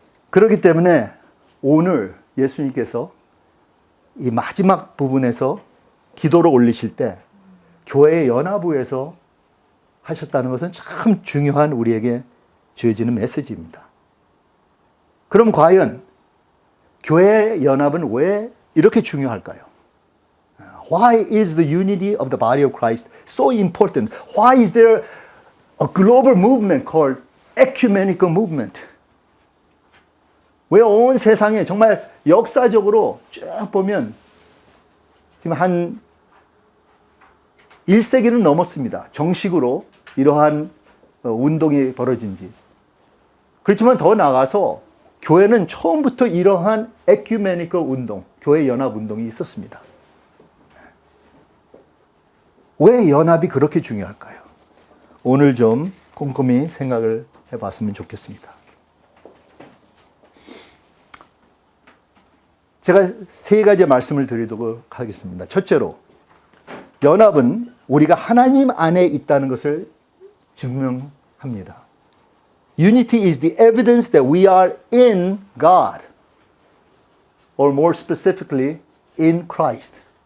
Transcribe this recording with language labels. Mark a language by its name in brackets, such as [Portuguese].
[Korean] 그렇기 때문에 오늘 예수님께서 이 마지막 부분에서 기도를 올리실 때 교회의 연합부에서 하셨다는 것은 참 중요한 우리에게 주어지는 메시지입니다. 그럼 과연 교회의 연합은 왜 이렇게 중요할까요? [English] Why is the unity of the body of Christ so important? Why is there a global movement called ecumenical movement? [Korean] 왜 온 세상에 정말 역사적으로 쭉 보면 지금 한 1세기는 넘었습니다. 정식으로 이러한 운동이 벌어진 지. 그렇지만 더 나아가서 교회는 처음부터 이러한 에큐메니컬 운동, 교회 연합 운동이 있었습니다. 왜 연합이 그렇게 중요할까요? 오늘 좀 꼼꼼히 생각을 해봤으면 좋겠습니다. 제가 세 가지 말씀을 드리도록 하겠습니다. 첫째로, 연합은 우리가 하나님 안에 있다는 것을 증명합니다. [English] Unity is the evidence that we are in God. or more specifically, in Christ.